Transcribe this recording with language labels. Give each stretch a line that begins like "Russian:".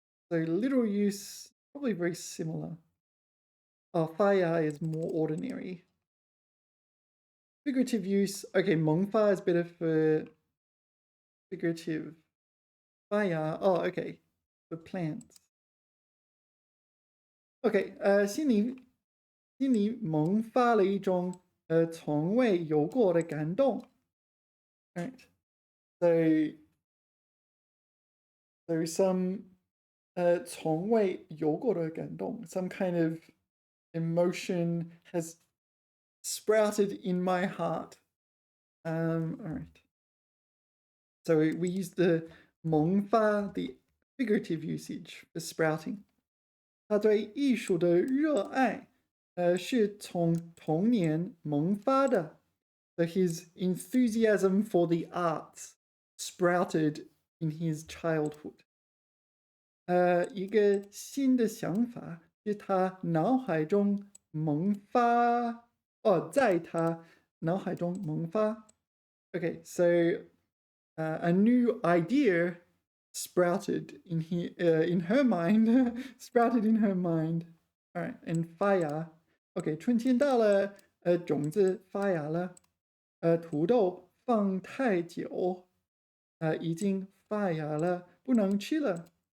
English: So literal use, probably very similar. Oh, 发芽 is more ordinary. Figurative use, okay, 萌发 is better for figurative. 发芽, oh, okay, for plants.
Chinese: Okay, 心里萌发了一种从未有过的感动.
English: Right. So some
Chinese: 从未有过的感动,
English: some kind of emotion has sprouted in my heart. All right. So we use the 萌发 the figurative usage for sprouting.
Chinese: 他对艺术的热爱，是从童年萌发的。
English: So his enthusiasm for the arts sprouted in his childhood.
Chinese: 一个新的想法是他脑海中萌发，在他脑海中萌发。
English: Okay, so a new idea sprouted in her mind, sprouted in her mind. All right, and 发芽。
Chinese: OK，春天到了，种子发芽了。土豆放太久，已经发芽了，不能吃了。